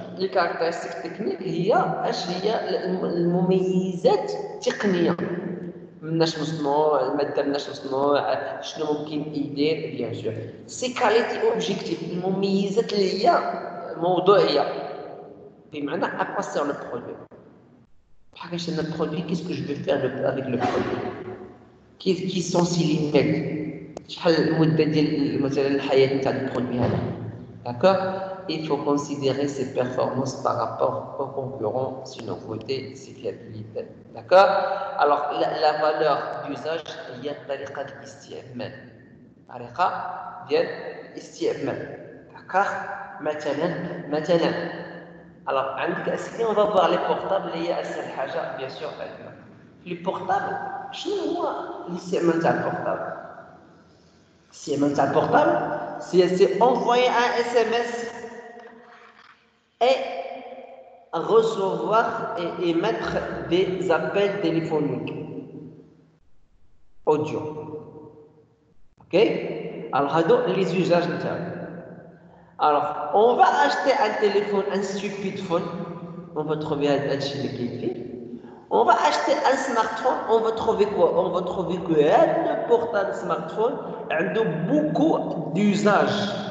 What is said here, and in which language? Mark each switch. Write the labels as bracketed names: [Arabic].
[French] Les caractéristiques techniques [Arabic] هي المميزات التقنية. مناش مصنوع المادة مناش مصنوع شنو ممكن يدير [French] bien sûr. Ces qualités objectives [Arabic] المميزات اللي هي موضوعية. [French] بمعنى à quoi sert le produit. [Arabic] بحال كاش أنا [French] produit qu'est-ce que je vais faire avec le produit. Qui sont ses limites. [Arabic] شحال المدة ديال مثلا الحياة نتاع البرودوي هذا. [French] D'accord? Il faut considérer ses performances par rapport aux concurrents, ses nouveautés, ses fiabilités. D'accord? Alors, la valeur d'usage, il y a [Arabic] طريقة الاستعمال. طريقة ديال الاستعمال. [French] D'accord? [Arabic] مثلا. [French] Alors, [Arabic] عندك أسئلة [French] on va voir les portables [Arabic] اللي هي أسهل حاجة [French] bien sûr. Les portables, [Arabic] شنو هو الاستعمال تاع البورتابل؟ [French] الاستعمال تاع البورتابل c'est envoyer un SMS et recevoir et émettre des appels téléphoniques audio. Ok? Alors, هادو les usages نتاعو. Alors, on va acheter un téléphone, un stupide phone. On va trouver [Arabic] هادشي اللي كاين فيه. [French] On va acheter un smartphone, on va trouver quoi? On va trouver que le portable smartphone a beaucoup d'usages.